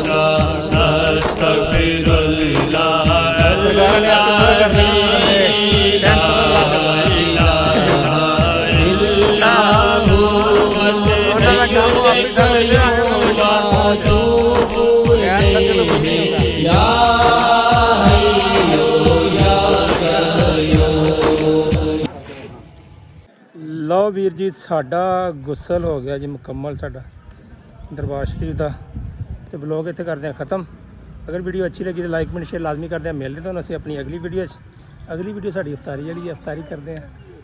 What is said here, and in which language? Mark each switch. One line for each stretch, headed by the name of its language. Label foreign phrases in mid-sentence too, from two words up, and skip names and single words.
Arabic: أستغفر الله الذي لا إله إلا هو الحي القيوم وأتوب إليه يا حي يا قيوم
Punjabi: ਲਓ ਵੀਰ ਜੀ ਸਾਡਾ ਗੁਸਲ ਹੋ ਗਿਆ ਜੀ ਮੁਕੰਮਲ ਸਾਡਾ ਦਰਬਾਰ ਸ਼ਰੀਫ ਦਾ ਤੇ ਵਲੌਗ ਇੱਥੇ ਕਰਦੇ ਹਾਂ ਖਤਮ। ਅਗਰ ਵੀਡੀਓ ਅੱਛੀ ਲੱਗੀ ਤਾਂ
English: like comment share
Punjabi: ਲਾਜ਼ਮੀ ਕਰਦੇ ਹਾਂ। ਮਿਲਦੇ ਤੁਹਾਨੂੰ ਅਸੀਂ ਆਪਣੀ ਅਗਲੀ ਵੀਡੀਓ 'ਚ। ਅਗਲੀ ਵੀਡੀਓ ਸਾਡੀ ਇਫਤਾਰੀ ਵਾਲੀ ਹੈ, ਇਫਤਾਰੀ ਕਰਦੇ ਹਾਂ।